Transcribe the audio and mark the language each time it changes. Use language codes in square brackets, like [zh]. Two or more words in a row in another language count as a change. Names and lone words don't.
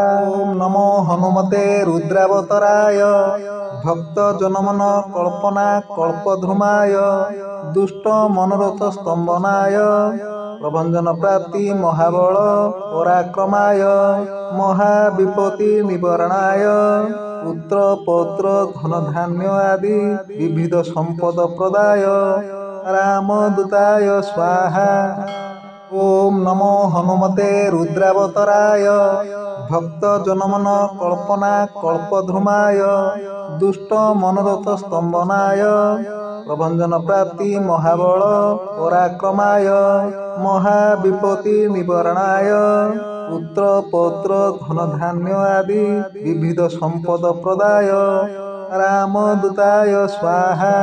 [sa] ओम नमो हनुमते रुद्रावतराय भक्त जनमन कल्पना कल्पध्रुमाय दुष्ट मनोरथ स्तंभनाय प्रभंजन प्राप्ति महाबल पराक्रमाय महाविपत्ति निवारणाय পুত্র পৌত্র ধন ধান্য আদি বিবিধ সম্পদ প্রদায় রামদূতায় স্বাহা। ওম নমো হনুমতে রুদ্রাবতরায় ভক্ত জনমন কল্পনা কল্পধ্রুমায় দুষ্ট মনোরথ স্তম্ভনায় প্রভঞ্জন প্রাপ্তি মহাবল পরাক্রমায় মহাবিপত্তি নিবরণায় পুত্র পৌত্র ধন ধান্য আদি বিবিধ সম্পদ প্রদায় রামদূতায় স্বাহা।